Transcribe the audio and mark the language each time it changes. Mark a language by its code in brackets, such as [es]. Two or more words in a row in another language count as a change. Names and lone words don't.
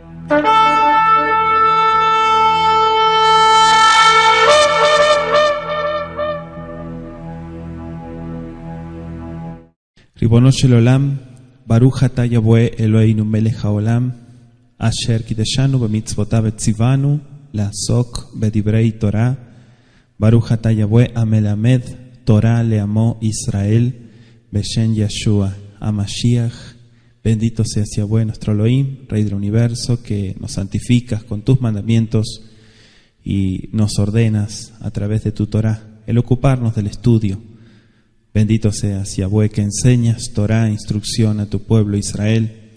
[he] רבונו של עולם, ברוך אתה יהוה אלהינו מלך העולם, אשר קדשנו במצותיו וצונו, לעסוק בדברי תורה, ברוך אתה יהוה המלמד תורה לעמו ישראל, בשם ישוע המשיח. [es] Bendito seas Yahweh nuestro Elohim, Rey del universo, que nos santificas con tus mandamientos y nos ordenas a través de tu Torah el ocuparnos del estudio. Bendito seas Yahweh, que enseñas Torah, instrucción a tu pueblo Israel.